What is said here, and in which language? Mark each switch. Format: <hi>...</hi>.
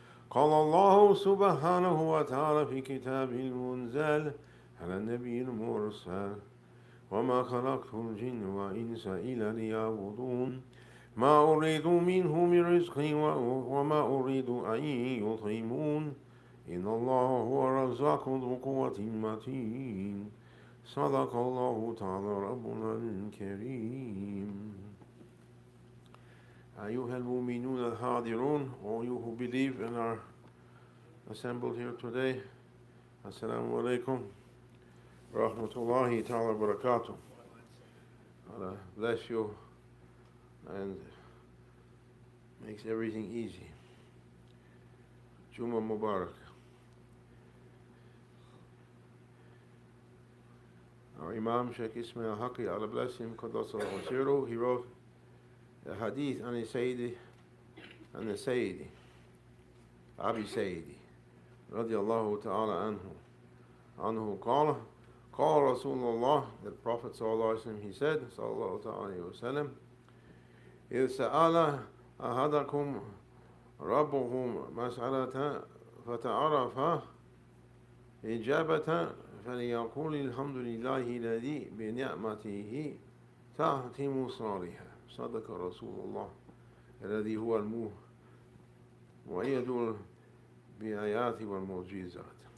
<ar>قال الله سبحانه وتعالى في كتابه المنزل على النبي المرسل: وما خلقت الجن والإنس إلا ليعبدون ما أريد منهم من رزق وما أريد أن يطعمون إن الله هو الرزاق ذو قوة متين. صدق الله تعالى ربنا الكريم. أيها المؤمنون الحاضرون,</ar> <en>all you who believe and are assembled here today, Assalamu alaikum rahmatullahi ta'ala barakatuh. Allah bless you and makes everything easy. Jumuah Mubarak. Our Imam Shaykh Haqq, Allah bless him, he wrote a hadith on the Sayyidi,</en> <ar>Abi Sayyidi, radiyallahu ta'ala anhu, qala Rasulullah,</ar> <en>the Prophet</en> <ar>sallallahu alaihi wasallam,</ar> <en>he said,</en> <ar>sallallahu alaihi wasallam, إذ سأل أحدكم ربه مسألة فتعرف إجابة فليقول الحمد لله الذي بنعمته تهتم صالحا. صدق رسول الله الذي هو المؤيد بالآيات والمعجزات.</ar>